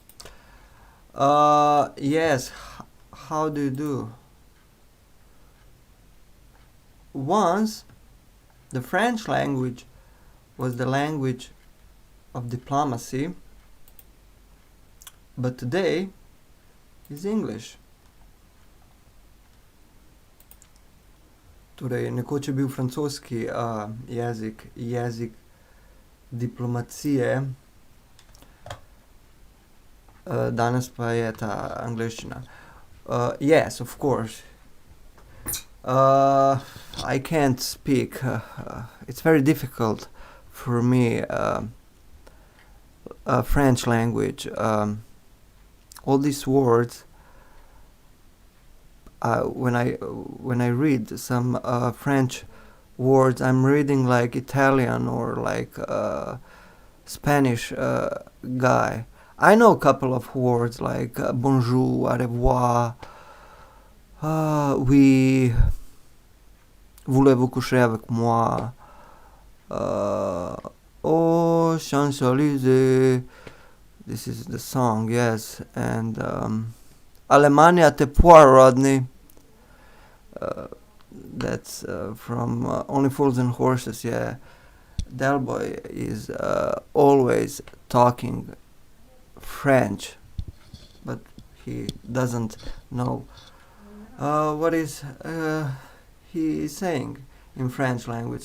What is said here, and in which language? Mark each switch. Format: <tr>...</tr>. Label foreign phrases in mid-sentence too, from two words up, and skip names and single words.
<en>Yes, how do you do? Once, the French language was the language of diplomacy, but today is English.</en> <sl>Torej, nekoč je bil francoski jezik diplomacije, danes pa je ta angleščina.</sl> <en>Yes, of course. I can't speak. It's very difficult for me. French language. All these words. When I read some French words, I'm reading like Italian or like Spanish guy. I know a couple of words like</en> <fr>bonjour, au revoir, oui, voulez-vous coucher avec moi,</fr> <en>oh, Champs-Élysées, this is the song, yes, and Alemania te poir, Rodney. That's from Only Fools and Horses, yeah. Del Boy is always talking French, but he doesn't know what is he is saying in French language.</en>